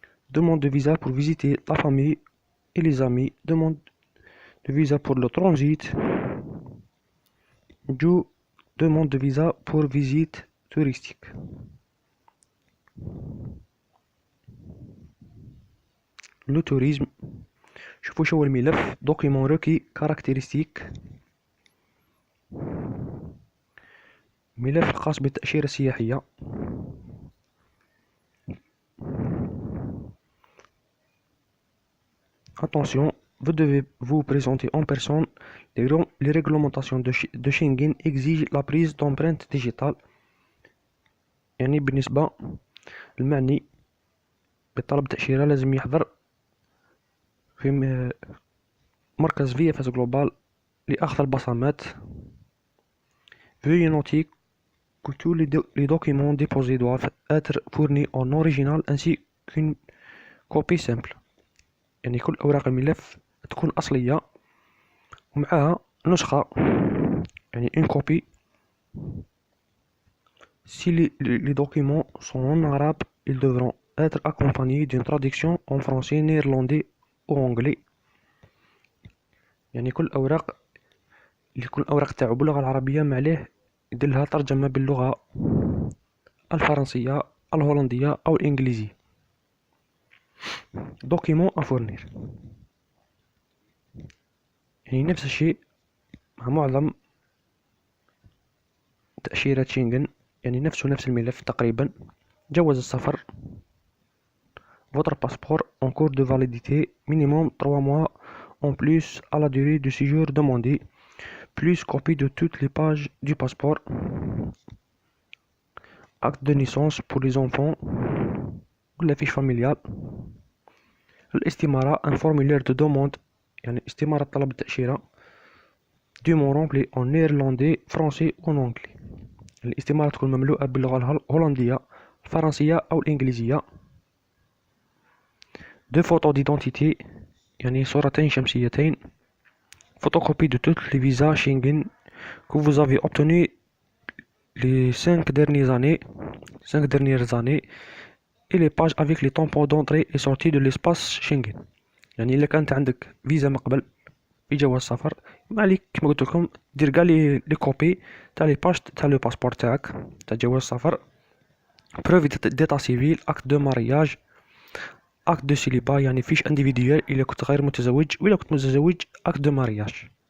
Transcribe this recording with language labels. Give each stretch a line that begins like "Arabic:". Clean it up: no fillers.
French: demande de visa pour visiter la famille et les amis, demande de visa pour le transit, demande de visa pour visite touristique. Le tourisme،
Arabic: شوفوا شو الملف
French: document requis caractéristique،
Arabic: ملف خاص بالتأشيرة السياحية.
French: Attention, vous devez vous présenter en personne. Les réglementations de Schengen exigent la prise d'empreintes digitales.
Arabic: يعني بالنسبة المعني بطلب تأشيرة لازم يحضر في مركز VFS Global لأخذ البصمات.
French: Veuillez noter que tous les documents déposés doivent être fournis en original ainsi qu'une copie simple.
Arabic: يعني كل أوراق الملف تكون أصلية ومعها نسخة، يعني
French: une copie. Si les documents sont en arabe, ils devront être accompagnés d'une traduction en français, néerlandais ou anglais.
Arabic: يعني كل الأوراق تاعو باللغة العربية معليه يديرلها ترجمة باللغة الفرنسية، الهولندية أو الإنجليزية. دوكيمون أفورنير، يعني نفس الشيء مع معظم تأشيرة شنغن، يعني نفس الملف تقريبا. جواز السفر،
French: votre passeport en cours de validité, minimum 3 mois en plus à la durée de séjour demandée, plus copie de toutes les pages du passeport, acte de naissance pour les enfants ou la fiche familiale.
Arabic: الاستمارة
French: un formulaire de demande،
Arabic: يعني استمارة طلب التأشيرة،
French: document rempli en néerlandais, français ou anglais.
Arabic: الاستمارة تكون مملوءة باللغة الهولندية، الفرنسية أو الإنجليزية.
French: deux photos d'identité،
Arabic: يعني صورتين شمسيتين.
French: photocopie de toutes les visas Schengen que vous avez obtenus les 5 dernières années et les pages avec les tampons d'entrée et sortie de l'espace Schengen.
Arabic: يعني إلا كانت عندك فيزا من قبل بجواز سفر، ما عليك كيما قلت لكم دير كاع لي كوبي تاع لي باج تاع لو باسبور تاعك تاع جواز السفر، بروف ديتا سيفيل، اكت دو مارياج، اكت دو سيليبا يعني فيش انديفيديوال الا كنت غير متزوج، وإلا كنت متزوج اكت دو مارياج،